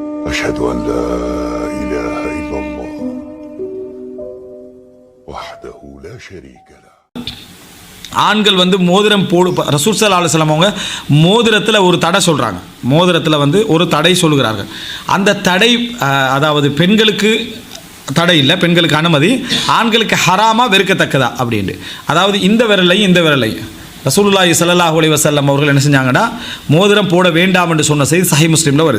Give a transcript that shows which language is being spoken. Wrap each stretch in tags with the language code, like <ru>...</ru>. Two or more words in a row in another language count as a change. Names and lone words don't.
<ar>أشهد أن لا إله إلا الله وحده لا شريك له.</ar> <ta>ஆண்கள் வந்து மோதிரம் போடு</ta> <ar>رسول صلى الله عليه وسلم</ar> <ta>அவங்க மோதிரத்தில் ஒரு தடை சொல்கிறாங்க. மோதிரத்தில் வந்து ஒரு தடை சொல்கிறார்கள். அந்த தடை அதாவது பெண்களுக்கு தடை இல்லை, பெண்களுக்கு அனுமதி, ஆண்களுக்கு ஹராமா வெறுக்கத்தக்கதா அப்படின்ட்டு. அதாவது இந்த விரலையும்</ta> <ar>رسول الله صلى الله عليه وسلم</ar> <ta>அவர்கள் என்ன செஞ்சாங்கன்னா மோதிரம் போட வேண்டாம் என்று சொன்ன செய்தி சஹீஹ் முஸ்லிமில் வருது.</ta>